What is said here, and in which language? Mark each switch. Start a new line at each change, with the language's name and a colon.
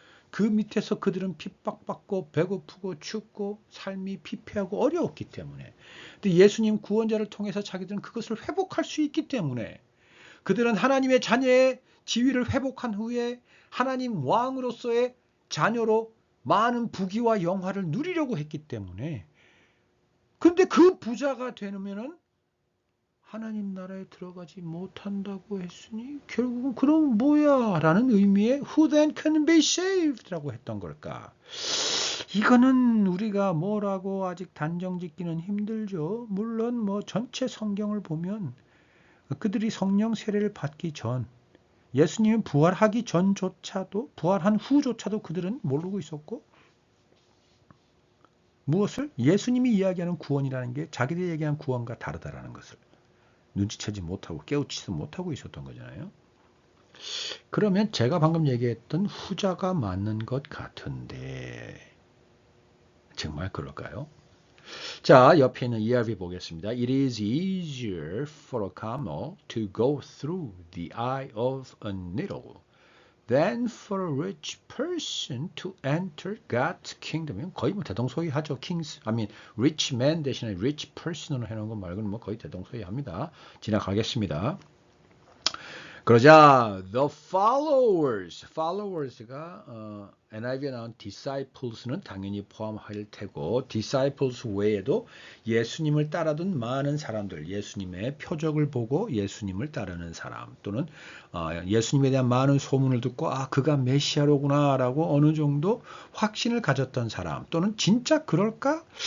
Korean: 그 밑에서 그들은 핍박받고 배고프고 춥고 삶이 피폐하고 어려웠기 때문에 근데 예수님 구원자를 통해서 자기들은 그것을 회복할 수 있기 때문에 그들은 하나님의 자녀의 지위를 회복한 후에 하나님 왕으로서의 자녀로 많은 부귀와 영화를 누리려고 했기 때문에 근데 그 부자가 되면은 하나님 나라에 들어가지 못한다고 했으니 결국은 그럼 뭐야? 라는 의미의
English: Who then can be saved?
Korean: 라고 했던 걸까? 이거는 우리가 뭐라고 아직 단정 짓기는 힘들죠. 물론 뭐 전체 성경을 보면 그들이 성령 세례를 받기 전 예수님이 부활하기 전조차도 부활한 후조차도 그들은 모르고 있었고 무엇을? 예수님이 이야기하는 구원이라는 게 자기들이 얘기하는 구원과 다르다라는 것을 눈치채지 못하고 깨우치지 못하고 있었던 거잖아요. 그러면 제가 방금 얘기했던 후자가 맞는 것 같은데 정말 그럴까요? 자, 옆에 있는 ERV 보겠습니다.
English: It is easier for a camel to go through the eye of a needle than for a rich person to enter God's kingdom.
Korean: 거의 뭐 대동소이하죠. rich man 대신에 rich person으로 해놓은 것 말고는 뭐 거의 대동소이합니다. 지나가겠습니다. 그러자 the followers가 NIV에 나온 disciples는 당연히 포함할 테고 disciples 외에도 예수님을 따르던 많은 사람들, 예수님의 표적을 보고 예수님을 따르는 사람 또는 예수님에 대한 많은 소문을 듣고 그가 메시아로구나라고 어느 정도 확신을 가졌던 사람 또는 진짜 그럴까?